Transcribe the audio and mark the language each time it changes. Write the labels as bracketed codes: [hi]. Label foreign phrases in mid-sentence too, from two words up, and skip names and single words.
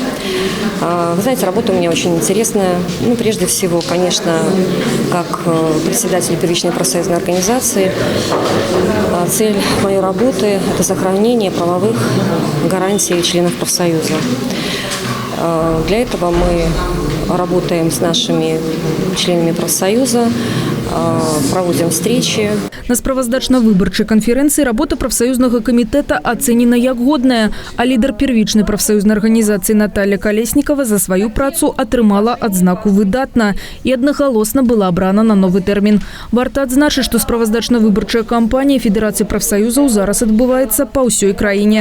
[ru] Вы знаете, работа у меня очень интересная. Ну, прежде всего, конечно, как председатель первичной профсоюзной организации, цель моей работы – это сохранение правовых гарантий членов профсоюза. Для этого мы работаем с нашими членами профсоюза, проводим встречи. [be] На справаздачна-выбарчай канферэнцыі работа прафсаюзнага камітэта ацэнена як годная, а лідар первічнай прафсаюзнай арганізацыі Наталья Колеснікова за сваю працу атрымала адзнаку «выдатна» і аднагалосна была абрана на новы тэрмін. Варта адзначыць, што справаздачна-выбарчая кампанія Федэрацыі прафсаюзаў зараз адбываецца па ўсёй краіне.